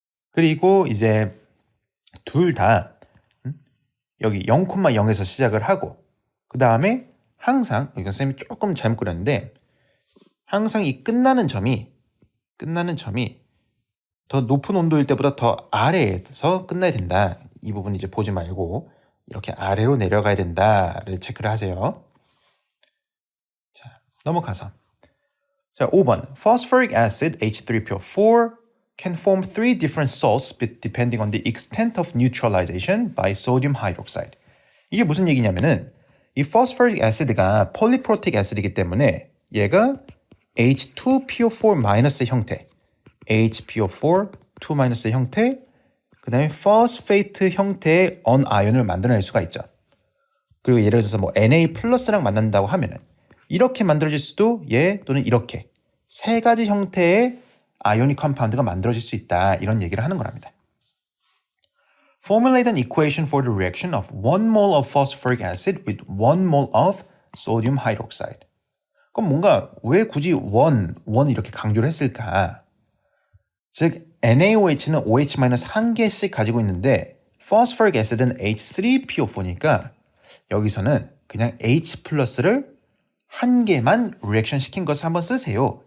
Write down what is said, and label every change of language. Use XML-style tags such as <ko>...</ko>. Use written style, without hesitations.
<ko>그리고 이제 둘 다 여기 0,0에서 시작을 하고 그 다음에 항상 이건 쌤이 조금 잘못 그렸는데 항상 이 끝나는 점이 더 높은 온도일 때보다 더 아래에서 끝나야 된다. 이 부분 이제 보지 말고 이렇게 아래로 내려가야 된다를 체크를 하세요. 자, 넘어가서 자, 5번.</ko> <en>Phosphoric acid H3PO4 can form three different salts depending on the extent of neutralization by sodium hydroxide.</en> <ko>이게 무슨 얘기냐면은 이 phosphoric acid가 polyprotic acid이기 때문에 얘가 H2PO4- 형태, HPO4 2- 형태, 그 다음에 phosphate 형태의 언아연을 만들어낼 수가 있죠. 그리고 예를 들어서 뭐 Na+랑 만난다고 하면은 이렇게 만들어질 수도 얘 또는 이렇게 세 가지 형태의 아이오닉 컴파운드가 만들어질 수 있다. 이런 얘기를 하는 거랍니다.</ko> <en>Formulate an equation for the reaction of 1 mole of phosphoric acid with 1 mole of sodium hydroxide.</en> <ko>그럼 뭔가 왜 굳이 원 이렇게 강조를 했을까? 즉 NaOH는 OH-1개씩 가지고 있는데 phosphoric acid은 H3PO4니까 여기서는 그냥 H+를 한 개만 리액션 시킨 것을 한번 쓰세요.</ko>